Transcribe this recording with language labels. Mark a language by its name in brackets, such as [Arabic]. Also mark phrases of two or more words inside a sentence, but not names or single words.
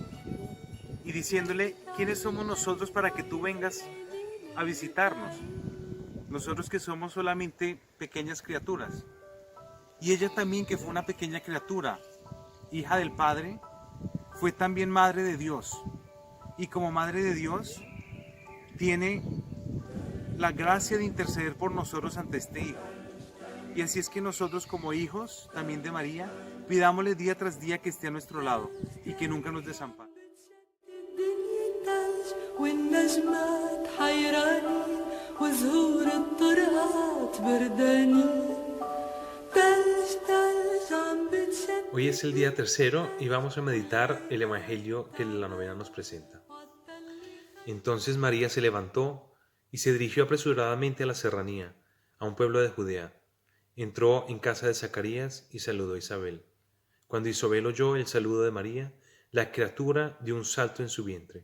[Spanish] y diciéndole quiénes somos nosotros para que tú vengas a visitarnos, nosotros que somos solamente pequeñas criaturas, y ella también, que fue una pequeña criatura, hija del Padre, fue también madre de Dios, y como madre de Dios tiene la gracia de interceder por nosotros ante este Hijo. Y así es que nosotros, como hijos también de María, pidámosle día tras día que esté a nuestro lado y que nunca nos desampare. [Arabic] والنجمات حيراني وزهور الطرقات برداني تلج تلج عم بتشد. [Spanish] Hoy es el día tercero y vamos a meditar el Evangelio que la novena nos presenta. Entonces María se levantó y se dirigió apresuradamente a la serranía, a un pueblo de Judea. Entró en casa de Zacarías y saludó a Isabel. Cuando Isabel oyó el saludo de María, la criatura dio un salto en su vientre.